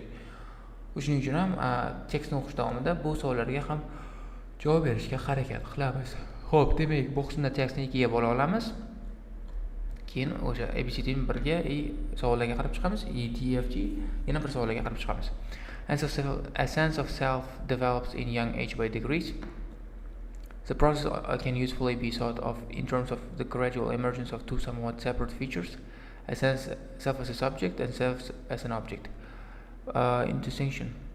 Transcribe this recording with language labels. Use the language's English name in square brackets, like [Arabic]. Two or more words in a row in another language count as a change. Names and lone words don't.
[Uzbek] Shuning uchun ham tekstni o'qish davomida bu savollarga ham javob berishga harakat qilamiz. Xo'p, demak, bu qismda tekstni ikkiga bo'la olamiz. Keyin o'sha ABCDni birga savollarga qarab chiqamiz. EDFG yana bir savollarga qarab chiqamiz. [English] A sense of self develops in young age by degrees. The process can usefully be thought of in terms of the gradual emergence of two somewhat separate features: a sense self as a subject and self as an object. In distinction.